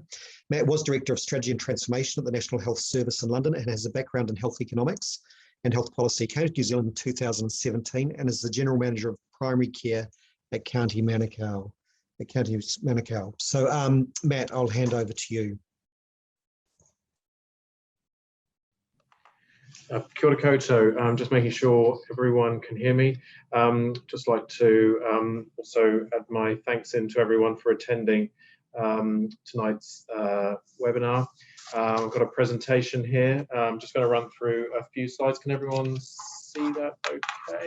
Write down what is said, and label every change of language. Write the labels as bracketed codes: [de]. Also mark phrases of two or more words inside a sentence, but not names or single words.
[en] Matt was Director of Strategy and Transformation at the National Health Service in London and has a background in health economics and health policy. Came to New Zealand in 2017 and is the General Manager of Primary Care at County Manukau. So Matt, I'll hand over to you. [mi] Kia ora koutou, [en] just making sure everyone can hear me. Just like to also add my thanks in to everyone for attending tonight's webinar. I've got a presentation here. I'm just going to run through a few slides. Can everyone see that okay?